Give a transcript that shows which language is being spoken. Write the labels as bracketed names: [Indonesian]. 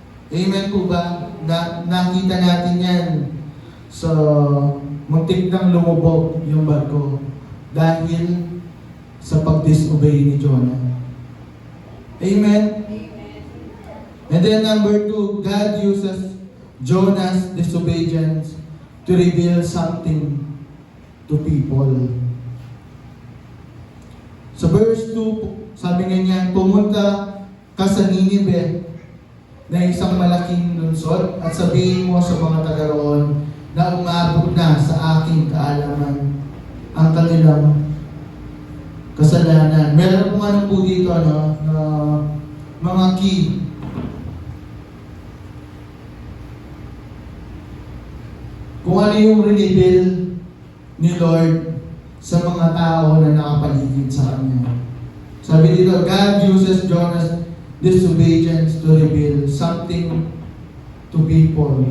[Filipino] Amen po ba? Nakita natin yan sa muntik nang lumubog yung barko dahil sa pag-disobey ni Jonah. Amen? [English] And then number 2, God uses Jonah's disobedience to reveal something to people. [Filipino] Sa verse 2, sabi nga niya, pumunta ka sa Ninive na isang malaking lungsod at sabihin mo sa mga taga roon na umabot na sa aking kaalaman ang kanilang kasalanan. Meron po ano po dito, ano, na mga key. Kung ano yung reveal ni Lord sa mga tao na nakapaligid sa Kanya. Sabi dito, [English] God uses Jonah's disobedience to reveal something to people.